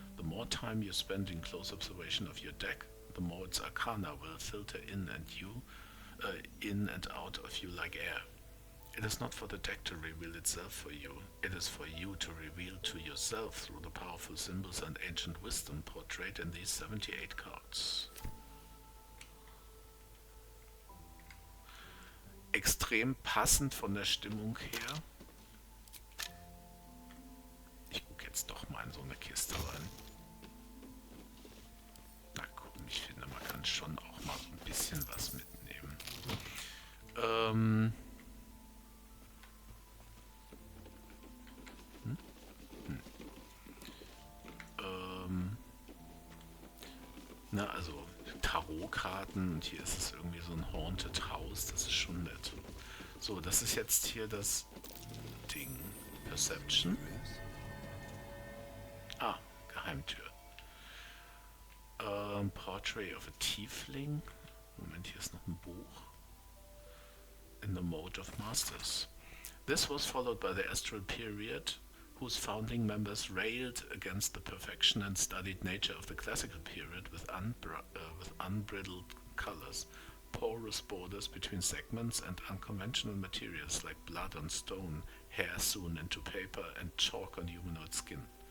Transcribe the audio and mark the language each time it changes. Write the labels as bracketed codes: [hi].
[en] The more time you spend in close observation of your deck, the more its arcana will filter in and out of you like air. It is not for the deck to reveal itself for you. It is for you to reveal to yourself through the powerful symbols and ancient wisdom portrayed in these 78 cards. [de] Extrem passend von der Stimmung her. Ich gucke jetzt doch mal in so eine Kiste rein. Na komm, ich finde, man kann schon auch mal ein bisschen was mitnehmen. Na, also Tarotkarten und hier ist es irgendwie so ein Haunted House, das ist schon nett. So, das ist jetzt hier das Ding. Perception. Ah, Geheimtür. [en] Portrait of a Tiefling. [de] Moment, hier ist noch ein Buch. [en] In the Mode of Masters. This was followed by the Astral Period, whose founding members railed against the perfection and studied nature of the classical period with unbridled colors, porous borders between segments, and unconventional materials like blood on stone, hair sewn into paper, and chalk on humanoid skin.